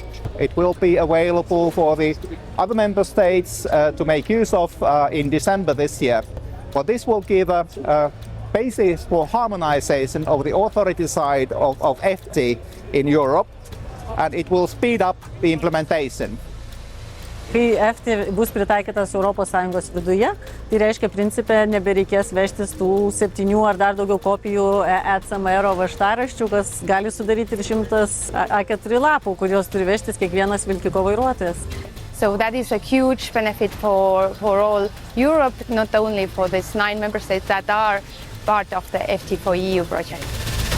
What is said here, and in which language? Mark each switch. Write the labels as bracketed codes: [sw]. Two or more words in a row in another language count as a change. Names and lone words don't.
[en] It will be available for the other member states to make use of in December this year. But this will give a basis for harmonization of the authority side of FT in Europe, and it will speed up the implementation. [lt] Kai EFTI bus pritaikytas ES viduje, tai reiškia principė nebereikės vežtis tų 7 ar dar daugiau kopijų ECMR važtaraščių, kas gali sudaryti ir 100 A4 lapų, kuriuos turi vežtis kiekvienas vilkiko vairuotojas. [en] So that is a huge benefit for all Europe, not only for these 9 member states that are part of the FT4EU project.